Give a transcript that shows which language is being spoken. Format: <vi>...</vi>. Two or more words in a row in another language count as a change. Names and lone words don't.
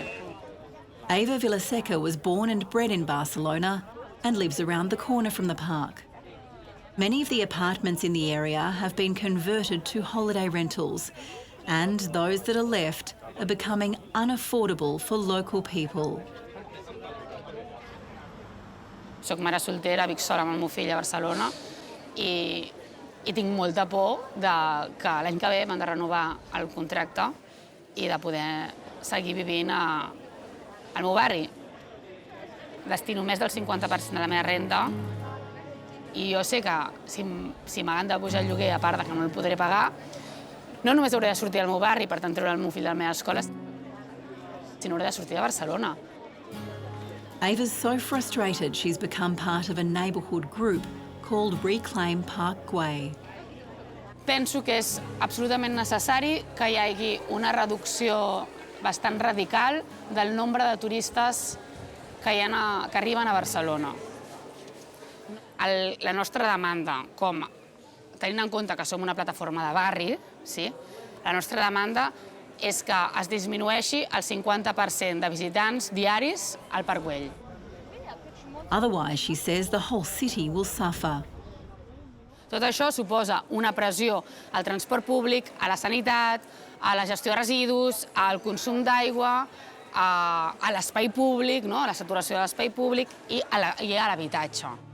<en>Eva Vilaseca was born and bred in Barcelona and lives around the corner from the park. Many of the apartments in the area have been converted to holiday rentals, and those that are left are becoming unaffordable for local people.</en> <ca>Soc mare soltera, vic sola amb el meu fill a Barcelona i tinc molta por que l'any que ve m'han de renovar el contracte i de poder seguir vivint al meu barri. Destino més del 50% de la meva renda i jo sé que si m'han de pujar el lloguer, a part que no el podré pagar, no només hauré de sortir al meu barri, per tant treure el meu fill de la meva escola, sinó hauré de sortir de Barcelona.</ca> <en>Ava's so frustrated she's become part of a neighbourhood group called Reclaim Park Güell.</en> <ca>Penso que és absolutament necessari que hi hagi una reducció bastant radical del nombre de turistes que arriben a Barcelona. La nostra demanda, tenint en compte que som una plataforma de barri, la nostra demanda és que es disminueixi el 50% de visitants diaris al Parc Güell.</ca> <en>Otherwise, she says, the whole city will suffer.</en> <ca>Tot això suposa una pressió al transport públic, a la sanitat, a la gestió de residus, al consum d'aigua, a l'espai públic, a la saturació de l'espai públic i a l'habitatge.</ca>